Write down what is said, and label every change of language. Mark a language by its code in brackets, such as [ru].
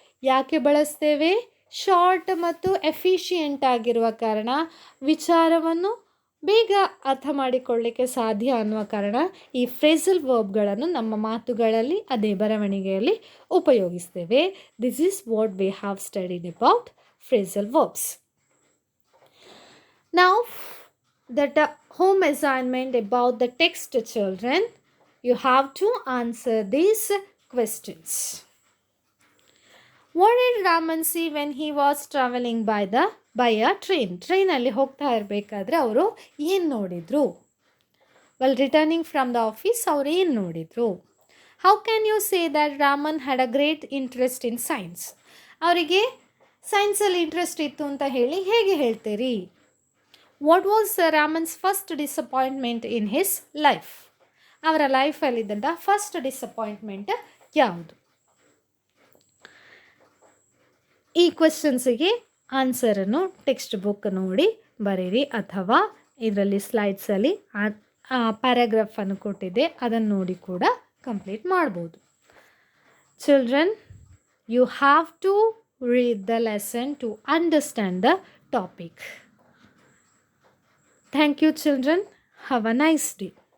[kn] ಯಾಕೆ ಬಳಸ್ತೇವೆ? ಶಾರ್ಟ್ ಮತ್ತು ಎಫಿಷಿಯೆಂಟ್ ಆಗಿರುವ ಕಾರಣ, ವಿಚಾರವನ್ನು ಬೇಗ ಅರ್ಥ ಮಾಡಿಕೊಳ್ಳಲಿಕ್ಕೆ ಸಾಧ್ಯ ಅನ್ನುವ ಕಾರಣ ಈ ಫ್ರೇಸಲ್ ವರ್ಬ್ಗಳನ್ನು ನಮ್ಮ ಮಾತುಗಳಲ್ಲಿ ಅದೇ ಬರವಣಿಗೆಯಲ್ಲಿ ಉಪಯೋಗಿಸ್ತೇವೆ. [en] This is what we have studied about phrasal verbs. Now, that home assignment about the text, children, you have to answer these questions. What did Raman see when he was traveling by a train? [kn] Train ಅಲ್ಲಿ ಹೋಗ್ತಾ ಇರಬೇಕಾದ್ರೆ ಅವರು ಏನು ನೋಡಿದ್ರು? [en] while returning from the office [kn] ಅವ್ರು ಏನು ನೋಡಿದ್ರು? [en] How can you say that Raman had a great interest in science? [kn] ಅವರಿಗೆ ಸೈನ್ಸಲ್ಲಿ ಇಂಟ್ರೆಸ್ಟ್ ಇತ್ತು ಅಂತ ಹೇಗೆ ಹೇಳ್ತೀರಿ? [en] What was Raman's first disappointment in his life? [kn] ಅವರ ಲೈಫಲ್ಲಿದ್ದಂಥ ಫಸ್ಟ್ ಡಿಸಪಾಯಿಂಟ್ಮೆಂಟ್ ಯಾವುದು? ಈ ಕ್ವೆಶನ್ಸಿಗೆ ಆನ್ಸರನ್ನು ಟೆಕ್ಸ್ಟ್ ಬುಕ್ ನೋಡಿ ಬರೀರಿ, ಅಥವಾ ಇದರಲ್ಲಿ ಸ್ಲೈಡ್ಸಲ್ಲಿ ಪ್ಯಾರಾಗ್ರಾಫನ್ನು ಕೊಟ್ಟಿದೆ ಅದನ್ನು ನೋಡಿ ಕೂಡ ಕಂಪ್ಲೀಟ್ ಮಾಡ್ಬೋದು. [en] Children, you have to read the lesson to understand the topic. Thank you, children. Have a nice day.